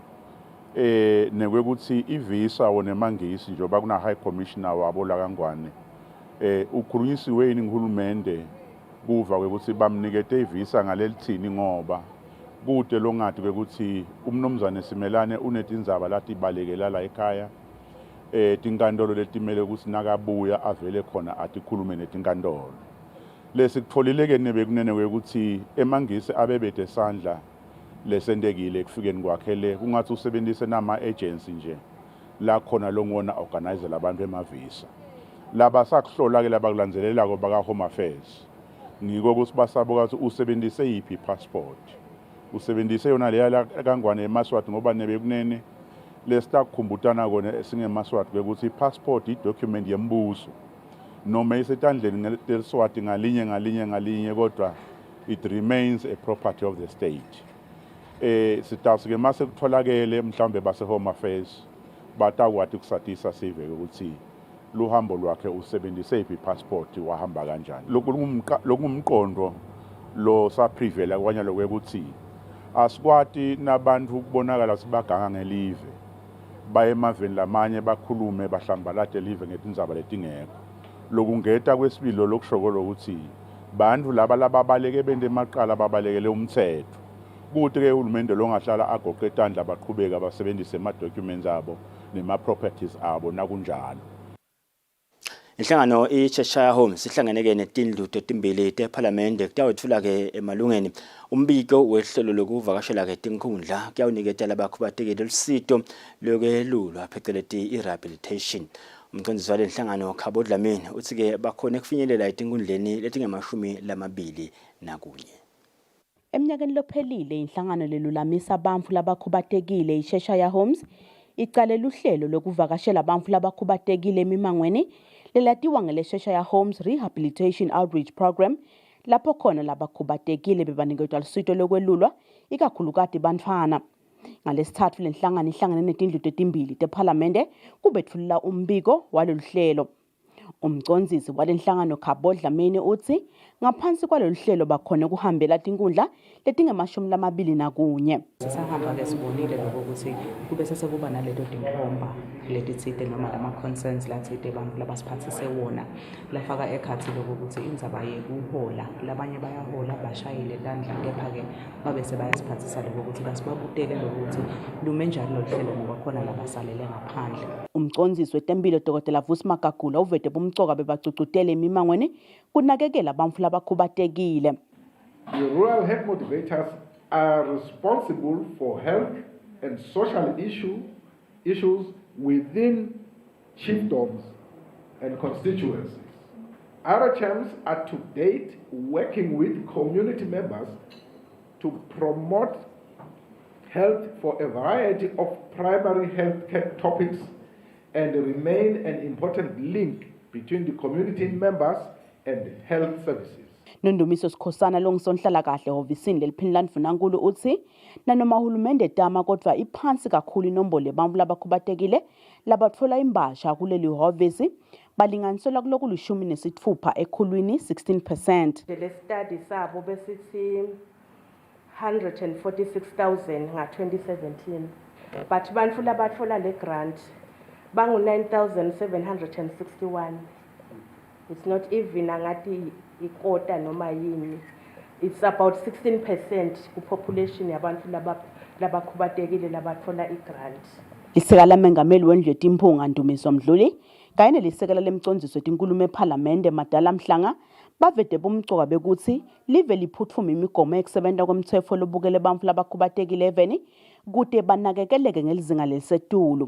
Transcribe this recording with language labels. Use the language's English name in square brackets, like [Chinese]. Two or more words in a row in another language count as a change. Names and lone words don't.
[Swati] Nekwekuthi ivisa wona emangisi njengoba kuna [English] high commissioner [Swati] wabo laKangwane ukhulunyisiwe yini ngihulumende kuva kwekuthi bamnikete ivisa ngalelithini ngoba kude longathi kwekuthi umnomzane Simelane unetindzaba lati balekela la ekhaya tinkantolo letimele ukuthi nakabuya avele khona atikhulume netinkantolo. Lesikutfolile nebekunene kwekuthi emangisi abebede sandla lesentekile ekufikeni kwakhe le kungathi usebenzise nama-agency nje la khona longona organize labantu emavisa. Laba sakuhlola ke labakulandzelelako baka-Home Affairs ngiko ukuthi basabuka ukuthi usebenzise yiphi passport. Usebenzise yona leya kaNgwane eMaswati ngoba nebekunene lesitakumbutana kona singeMaswati kwekuthi passport idocument yembuso noma isetandleni leSwati ngalinye kodwa [English] it remains a property of the state. [Swati] Sitawusike mase kutholakele mhlawumbe base Home Affairs batakwati kusatisa sive ukuthi luhambo lwakhe usebenzise iphi passport wahamba kanjani. Lokungumqondo lo saprivela kwanya lokwekuthi asikwati nabantu ukubonakala sibaganga ngelive baye emaveni lamanye bakhulume bahlambalade live ngetindzaba letingekho. Lokungeta kwesibili lokushoko ukuthi bantu laba lababaleke bende emaqala babalekele umthetho. Kuthi ke uhulumende longahlala agoqe etandla baqhubeka basebenzise ama-documents abo nema-properties abo nakunjalo. Inhlangano iCheshire Homes sihlangene ke netindlu tetimbili teParliament kutawethula ke emalungeni umbiko wehlelo lokuvakashela ke tinkhundla kuyawuniketela abakhubatekile lusito lokwelulwa pheceleti irehabilitation. Umcondzisi wale nhlangano Khabo Dlamini uthi ke bakhona kufinyelela etinkundleni letinge 21. Eminyakeni lophelile inhlangano lelulamisa abantu labakhubatekile iCheshire Homes iqale uhlelo lokuvakashela abantu labakhubatekile emimangweni lelatiwa ngeleCheshire Homes Rehabilitation Outreach Program lapho khona labakhubatekile bebanikezwa lusito lokwelulwa ikakhulukati bantfwana. Ngalesithathu lenhlangano ihlangane netindlu ezimbili tePhalamende kubethulula umbiko walolu hlelo. Umcondzisi walenhlangano Khabo Dlamini uthi ngaphansi kwalolu hlelo bakhona kuhambela tinkundla letinge21. Sisahamba ke sibonile lokho ukuthi kube sesekuba naleto tinkomba letitsite noma lama concerns latsite abantu labasiphathise wona lafaka ekhathi lokho ukuthi indzaba yekuhola labanye bayahola bashayile tandla kepha ke babe sebayasiphathisa lokho ukuthi basibabutele lokuthi lume njalo lohlelo ngoba khona labasalele ngaphandle. Umcondzisi wetempilo Dr. Vusi Magagula uvete bumcoka bebacucutele emimangweni kunakekela abantu labakhubatekile. [English] The rural health motivators are responsible for health and social issues within chiefdoms and constituencies. RHMs are to date working with community members to promote health for a variety of primary health care topics and remain an important link between the community members and health services. [Swati] Nondumiso Sikhosana longisonhlala kahle hovisini leliphini Mfunankulu uthi nanoma uhulumende tama kodwa iphansi kakhulu inombolo yabantu labakhubatekile labatfola imbasha kuleli hovisi balinganiselwa kulokhu 16 ekhulwini 16%. Le study sabo besithi 146,000 nga-2017 but bantu labatfola le grant bangu 9,761. [English] It's not even [Swati] angati ikota noma yini. [English] It's about 16% population [Swati] yabantu labakhubatekile labatfola igrant. Lisekela mengameli wendlu yetimphunga Ndumiso Mdluli kanye nelisekela lemcondziso wetinkhulumo ePhalamende Madala Mhlanga bavete bomcoka bekuthi live liphutfuma imigomo ekusebenta kwemtsetfo lobukele abantu labakhubatekile eveni kude banakekeleke ngelizinga lesetulu.